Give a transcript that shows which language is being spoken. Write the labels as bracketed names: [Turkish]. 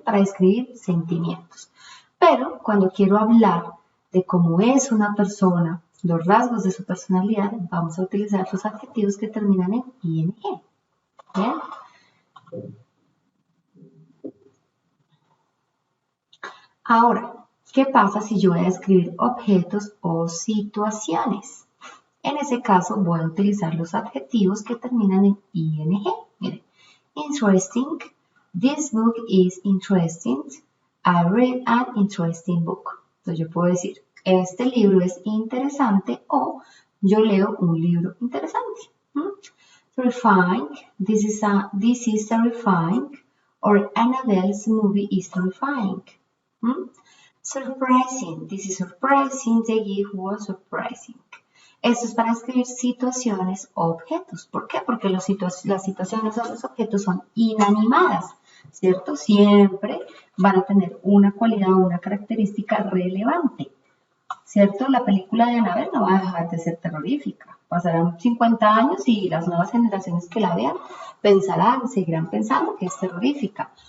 [Spanish] Para describir sentimientos. Pero cuando quiero hablar de cómo es una persona, los rasgos de su personalidad, vamos a utilizar los adjetivos que terminan en ing. ¿Bien? Ahora, ¿qué pasa si yo voy a describir objetos o situaciones? En ese caso voy a utilizar los adjetivos que terminan en ing. [English] Miren, interesting, this book is interesting, I read an interesting book. [Spanish] Entonces yo puedo decir, este libro es interesante o yo leo un libro interesante. [English] Terrifying, this is terrifying, or Annabelle's movie is terrifying. Surprising, this is surprising, the gift was surprising. [Spanish] Esto es para escribir situaciones o objetos. ¿Por qué? Porque las situaciones o los objetos son inanimadas, ¿cierto? Siempre van a tener una cualidad o una característica relevante, ¿cierto? La película de Annabelle no va a dejar de ser terrorífica. Pasarán 50 años y las nuevas generaciones que la vean seguirán pensando que es terrorífica.